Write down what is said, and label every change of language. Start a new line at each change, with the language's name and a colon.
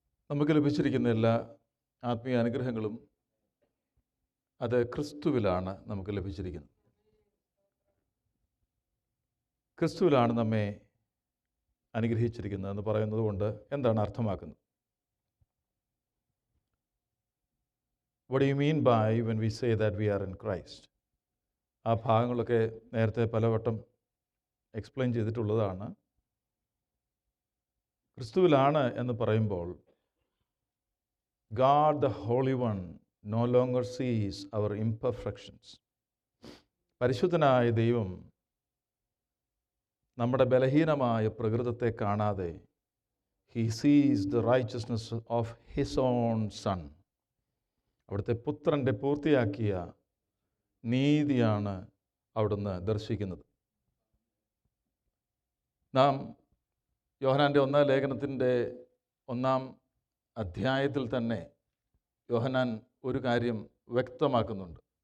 Malayalam: നമുക്ക് ലഭിച്ചിരിക്കുന്ന എല്ലാ ആത്മീയ അനുഗ്രഹങ്ങളും അത് ക്രിസ്തുവിലാണ് നമുക്ക് ലഭിച്ചിരിക്കുന്നത്. ക്രിസ്തുവിലാണ് നമ്മെ അനുഗ്രഹിച്ചിരിക്കുന്നത് എന്ന് പറയുന്നത് കൊണ്ട് എന്താണ് അർത്ഥമാക്കുന്നത്?
English: What do you mean by when we say that we are in Christ?
Malayalam: ആ ഭാഗങ്ങളൊക്കെ നേരത്തെ പലവട്ടം എക്സ്പ്ലെയിൻ ചെയ്തിട്ടുള്ളതാണ്. ക്രിസ്തുവിലാണ് എന്ന് പറയുമ്പോൾ
English: God the Holy One no longer sees our imperfections.
Malayalam: പരിശുദ്ധനായ ദൈവം നമ്മുടെ ബലഹീനമായ പ്രകൃതത്തെ കാണാതെ
English: He sees the righteousness of His own Son.
Malayalam: അവിടുത്തെ പുത്രൻ്റെ പൂർത്തിയാക്കിയ നീതിയാണ് അവിടുന്ന് ദർശിക്കുന്നത്. നാം യോഹന്നാൻ്റെ 1-ാം ലേഖനത്തിൻ്റെ 1-ാം അധ്യായത്തിൽ തന്നെ യോഹന്നാൻ ഒരു കാര്യം വ്യക്തമാക്കുന്നുണ്ട്.